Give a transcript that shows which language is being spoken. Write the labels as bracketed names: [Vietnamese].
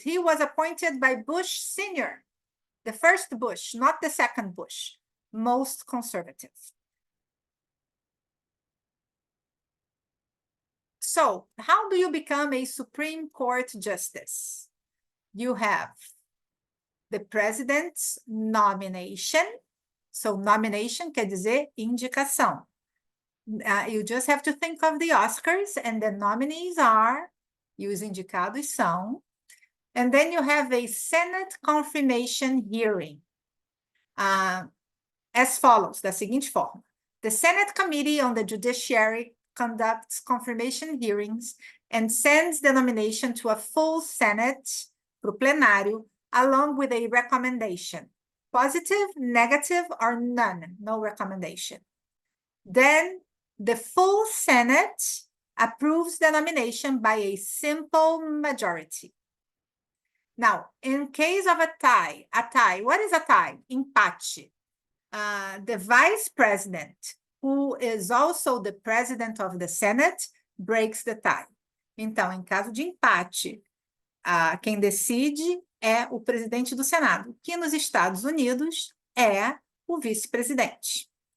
[English] He was appointed by Bush Sr., the first Bush, not the second Bush, most conservative. So, how do you become a Supreme Court justice? You have the president's nomination. [Portuguese] So, nomination quer dizer indicação. [English] You just have to think of the Oscars, and the nominees are, [Portuguese] e os indicados são, [English] and then you have a Senate confirmation hearing, as follows, [Portuguese] da seguinte forma. [English] The Senate Committee on the Judiciary conducts confirmation hearings and sends the nomination to a full Senate, [Portuguese] para o plenário, [English] along with a recommendation. Positive, negative, or none, no recommendation. Then the full Senate approves the nomination by a simple majority. Now, in case of a tie, what is a tie? Empate. The vice president, who is also the president of the Senate, breaks the tie. [Portuguese] Então, em caso de empate, quem decide é o presidente do Senado, que nos Estados Unidos é o vice-presidente.